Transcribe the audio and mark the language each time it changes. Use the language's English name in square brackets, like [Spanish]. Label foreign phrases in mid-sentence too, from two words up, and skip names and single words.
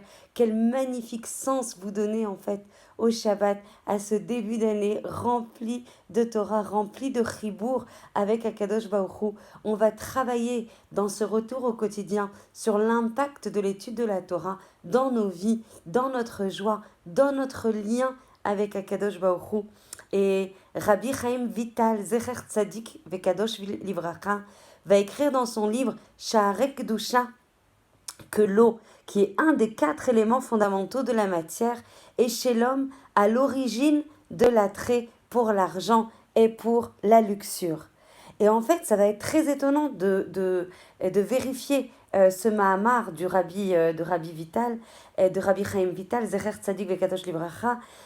[French] Quel magnifique sens vous donnez en fait au Shabbat, à ce début d'année rempli de Torah, rempli de Chibour avec [Hebrew] הקדוש ברוך הוא. [French] On va travailler dans ce retour au quotidien sur l'impact de l'étude de la Torah dans nos vies, dans notre joie, dans notre lien avec [Hebrew] הקדוש ברוך הוא. [French] Et Rabbi Chaim Vital, [Hebrew] זכר צדיק וקדוש לברכה, [French] va écrire dans son livre Sha'arei Kedusha que l'eau, qui est un des 4 éléments fondamentaux de la matière, est chez l'homme à l'origine de l'attrait pour l'argent et pour la luxure. Et en fait, ça va être très étonnant de vérifier ce Mahamar de Rabbi Vital, de Rabbi Chaim Vital, [Hebrew] זכר צדיק וקדוש לברכה.